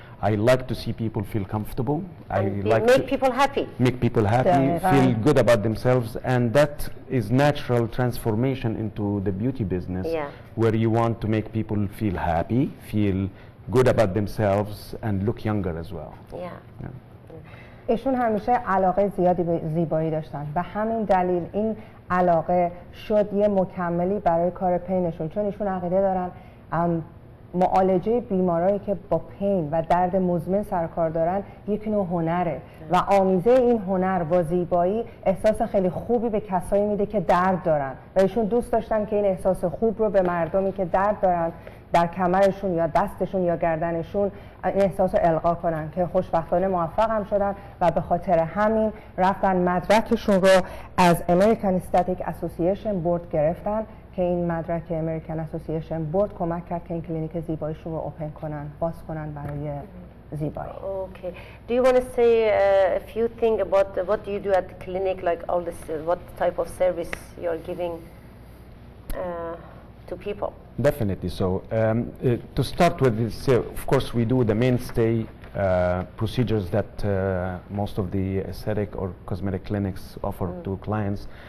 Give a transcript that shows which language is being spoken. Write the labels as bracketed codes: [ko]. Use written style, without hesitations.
[en] I like to see people feel comfortable. I like make people happy. Make people happy, feel good about themselves, and that is natural transformation into the beauty business, where you want to make people feel happy, feel good about themselves, and look younger as well. [fa] ایشون همیشه علاقه زیادی به زیبایی داشتن و همین دلیل این علاقه شد یه مکملی برای کار پینشون، چون ایشون عقیده دارن معالجه بیمارایی که با پین و درد مزمن سرکار دارن یک نوع هنره و آمیزه این هنر با زیبایی احساس خیلی خوبی به کسایی میده که درد دارن و ایشون دوست داشتن که این احساس خوب رو به مردمی که درد دارن در کمرشون یا دستشون یا گردنشون این احساس رو القا کنن، که خوشبختانه موفق هم شدن و به خاطر همین رفتن مدرکشون رو از American Aesthetic Association Board گرفتن که این مدرک American Association Board کمک کرد که این کلینیک زیباییشون رو اوپن کنن، باز کنن برای زیبایی. [en] Okay. Do you want to say a few things about what do you do at the clinic, like all this, what type of service you're giving to people? Definitely. So to start with this, of course we do the mainstay procedures that most of the aesthetic or cosmetic clinics offer to clients.